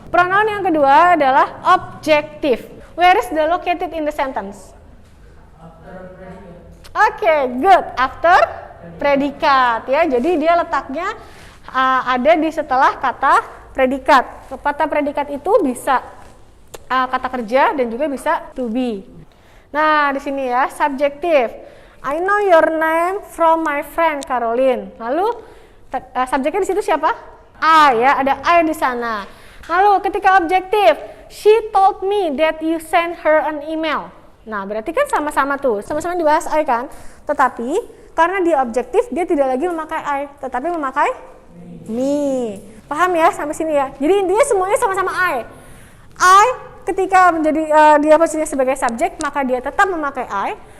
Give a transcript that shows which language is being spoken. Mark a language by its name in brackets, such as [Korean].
[Indonesian] Pronoun yang kedua adalah objektif. [English] Where is the located in the sentence? Oke, good. After [Indonesian] predikat ya. Jadi dia letaknya ada di setelah kata predikat. Kata predikat itu bisa kata kerja dan juga bisa to be. Nah, di sini ya, subjektif. [English] I know your name from my friend Caroline. [Indonesian] Lalu subjeknya di situ siapa? [English] I [Indonesian] ya, ada I di sana. Lalu ketika objektif, [English] she told me that you sent her an email. [Indonesian] Nah, berarti kan sama-sama tuh, sama-sama dibahas I kan? Tetapi karena dia objektif, dia tidak lagi memakai I, tetapi memakai me. Paham ya sampai sini ya? Jadi intinya semuanya sama-sama I. Ketika menjadi dia posisinya sebagai subjek, maka dia tetap memakai I.